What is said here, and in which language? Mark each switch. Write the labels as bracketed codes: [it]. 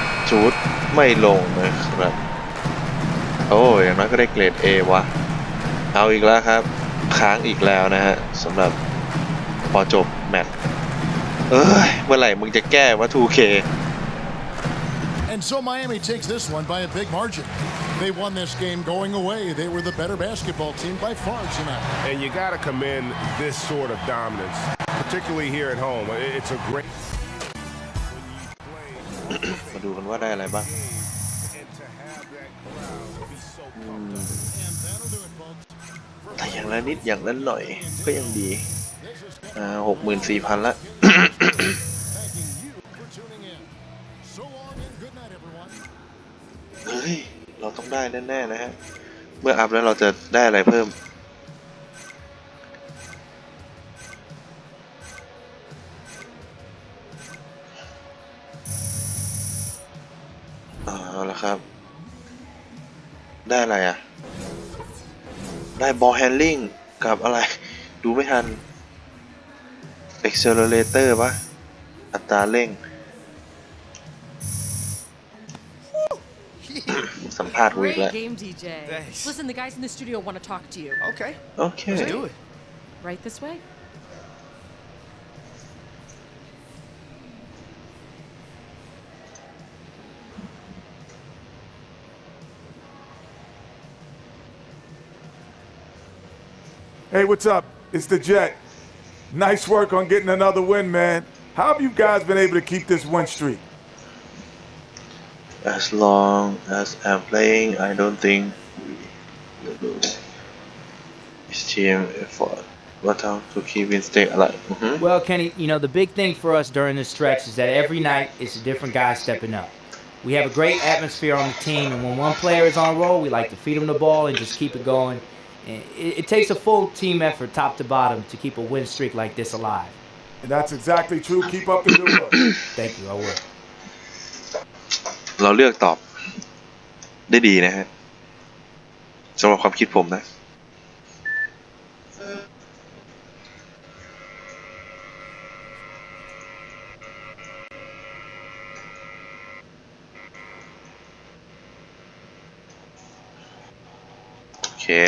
[th] ชุดไม่ลงนะครับ โอ้อย่างน้อยก็ได้เกรด A วะ เอาอีกแล้วครับ ค้างอีกแล้วนะฮะสำหรับพอจบแมตช์เอ้ย เมื่อไหร่มึงจะแก้ว่า 2K [en] And so Miami takes this one by a big margin. They won this game going away. They were the better basketball team by far tonight. And you got to commend this sort of dominance, particularly here at home. It's a great [th] มาดูกันว่าได้อะไรบ้าง [en] and to have that crowd be so pumped up. And that'll do it, folks. [th] แต่อย่างละนิดอย่างละหน่อยก็ยังดี 64,000 ละ [en] Thanking you for tuning in. So long and good night, everyone. [th] เฮ้ย เราต้องได้แน่ๆนะฮะ เมื่ออัพแล้วเราจะได้อะไรเพิ่ม เอาละครับ ได้อะไรอ่ะ ได้บอลแฮนลิ่งกับอะไร ดูไม่ทัน Accelerator ปะอัตราเร่ง สัมภาษณ์กูอีกแล้ว [en] Great game, DJ. Thanks. Listen, the guys in the studio want to talk to you. Okay, โอเค let's do it. Right this way? Hey, what's up? It's the Jet. Nice work on getting another win, man. How have you guys been able to keep this win streak? As long as I'm playing, I don't think we will lose. It's team effort. What how to keep it stay alive. Well, Kenny, you know, the big thing for us during this stretch is that every night it's a different guy stepping up. We have a great atmosphere on the team, and when one player is on a roll, we like to feed him the ball and just keep it going. It takes a full team effort, top to bottom, to keep a win streak like this alive. And that's exactly true. Keep up the good work. Thank you, I will. [th] เราเลือกตอบได้ดีนะฮะสำหรับความคิดผมนะโอเค